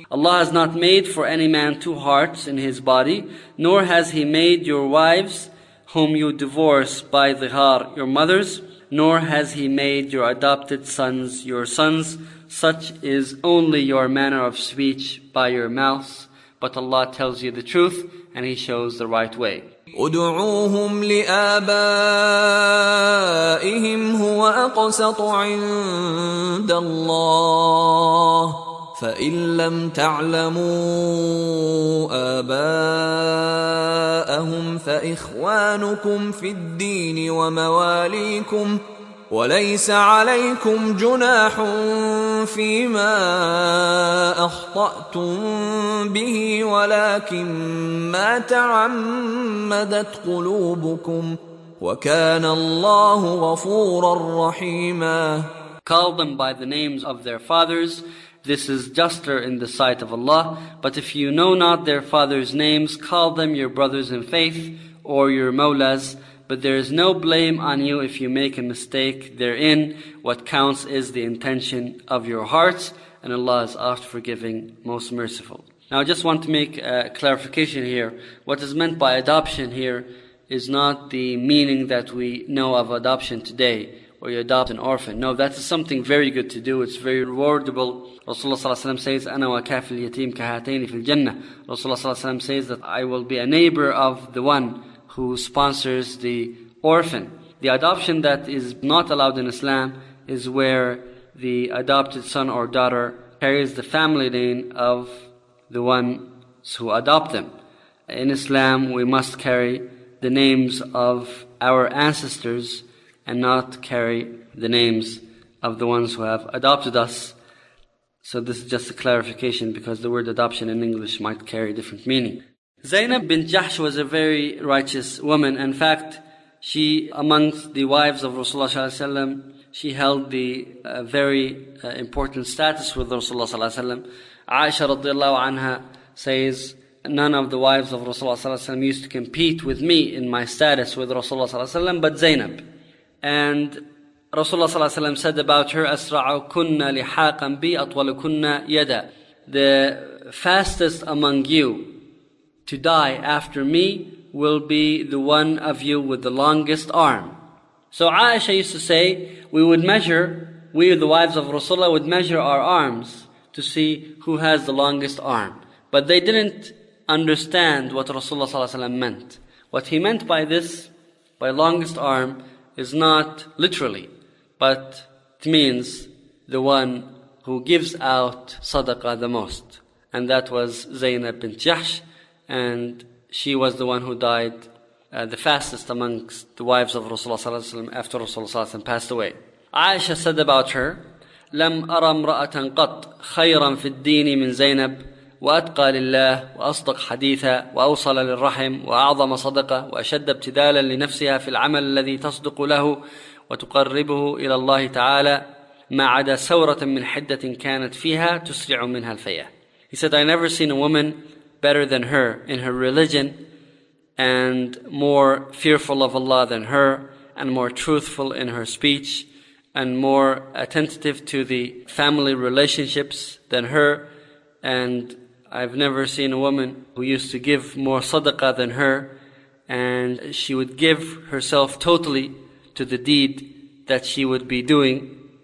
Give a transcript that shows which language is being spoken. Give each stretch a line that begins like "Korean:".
English: Allah has not made for any man two hearts in his body, nor has He made your wives whom you divorce by dhihar, your mothers, nor has He made your adopted sons your sons. Such is only your manner of speech by your mouth. But Allah tells you the truth, and He shows the right way.
Arabic: ادعوهم لآبائهم هو أقسط عند الله فإن لم تعلموا آباءهم فإخوانكم في الدين ومواليكم وليس عليكم جناح فيما أخطأتم به ولكن ما تعمدت قلوبكم وكان الله غفورا رحيما.
English: Call them by the names of their fathers. This is juster in the sight of Allah. But if you know not their fathers' names, call them your brothers in faith or your mawlas. But there is no blame on you if you make a mistake therein. What counts is the intention of your hearts, and Allah is oft forgiving, most merciful. Now I just want to make a clarification here. What is meant by adoption here is not the meaning that we know of adoption today, where you adopt an orphan. No, that is something very good to do. It's very rewardable.
Arabic: Rasulullah ﷺ says, أَنَا وَكَافِ الْيَتِيمِ كَهَاتَيْنِ فِي الْجَنَّةِ.
English: Rasulullah ﷺ says that I will be a neighbor of the one who sponsors the orphan. The adoption that is not allowed in Islam is where the adopted son or daughter carries the family name of the ones who adopt them. In Islam, we must carry the names of our ancestors and not carry the names of the ones who have adopted us. So this is just a clarification, because the word adoption in English might carry different meaning. Zainab bint Jahsh was a very righteous woman. In fact, she, amongst the wives of Rasulullah ﷺ, she held the very important status with Rasulullah ﷺ. Aisha radiallahu anha says, none of the wives of Rasulullah ﷺ used to compete with me in my status with Rasulullah ﷺ, but Zainab. And Rasulullah ﷺ said about her,
Arabic: أَسْرَعُ كُنَّ لِحَاقًا بِي أَطْوَلُكُنَّ يَدًا.
English: The fastest among you to die after me will be the one of you with the longest arm. So Aisha used to say, we would measure, we the wives of Rasulullah would measure our arms to see who has the longest arm. But they didn't understand what Rasulullah ﷺ meant. What he meant by this, by longest arm, is not literally, but it means the one who gives out sadaqah the most. And that was Zainab bint Jahsh, and she was the one who died the fastest amongst the wives of Rasulullah ﷺ after Rasulullah ﷺ passed away.
Arabic: Aisha
English: said about her,
Arabic: لَمْ أَرَى امْرَأَةً قَطْ خَيْرًا فِي الدِّينِ مِنْ زَيْنَبٍ وأتقى لله وأصدق حديثا وأوصل للرحم وأعظم صدقة وأشد ابتذالا لنفسها في العمل الذي تصدق له وتقربه إلى الله تعالى ما عدا ثورة من حدة كانت فيها تسرع منها الفيا.
English: He said, I never seen a woman better than her in her religion and more fearful of Allah than her and more truthful in her speech and more attentive to the family relationships than her. And I've never seen a woman who used to give more sadaqah than her, and she would give herself totally to the deed that she would be doing.